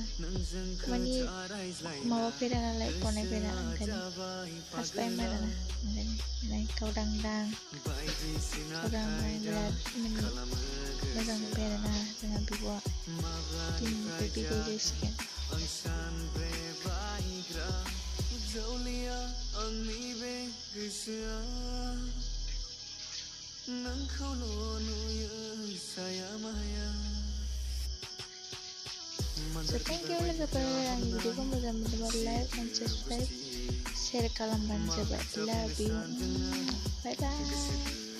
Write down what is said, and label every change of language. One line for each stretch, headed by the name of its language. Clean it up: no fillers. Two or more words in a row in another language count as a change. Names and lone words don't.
Bodo: माने माबाफेरा नालाय, बनायफेरा, ओंखायनो फार्स्ट टाइम आरोना। ओंखायनो नाय गावदांदां बिराद माने मोजां नुबाय आरोना जोंहा बिब'आ। दिनैनिफ्राय बिदाय जासिगोन।
English: So thank you
Bodo: लोगोफोर, आंनि भिडिअखौ मोजां मोनोबा
English: like and subscribe,
Bodo: शेयार खालामबानो जाबाय।
English: Love you. Bye bye.